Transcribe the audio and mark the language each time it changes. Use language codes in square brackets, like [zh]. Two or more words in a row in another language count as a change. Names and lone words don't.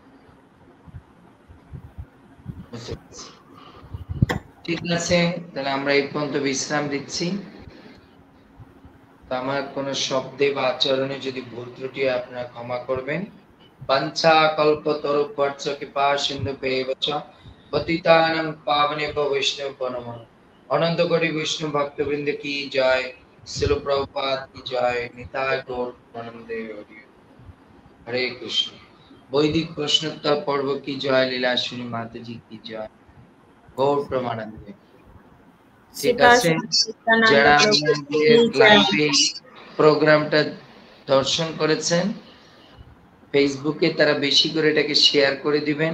[bn] ঠিক আছে, তাহলে আমরা এই পর্যন্ত বিশ্রাম দিচ্ছি। আমার কোন শব্দে বা আচরণে যদি ভুল ত্রুটি আপনারা ক্ষমা করবেন। [sa] বাঞ্ছা কল্পতরুভ্যর্থ কৃপা সিন্ধুভ্যেব চ পতিতানাং পাবনেভ্যো বৈষ্ণবেভ্যো নমঃ। [bn] অনন্ত কোটি বিষ্ণু ভক্তবৃন্দ কি জয়, শ্রীল প্রভুপাদ কি জয়, নিতাই গৌর প্রেমানন্দে হরি। হরে কৃষ্ণ। বৈদিক প্রশ্নোত্তর পর্ব কি জয়, লীলাশ্রী মাতাজি কি জয়, গৌর প্রেমানন্দে। ঠিক আছে, যারা আমাদের লাইভে প্রোগ্রামটা দর্শন করেছেন ফেসবুকে, তারা বেশি করে এটাকে শেয়ার করে দিবেন।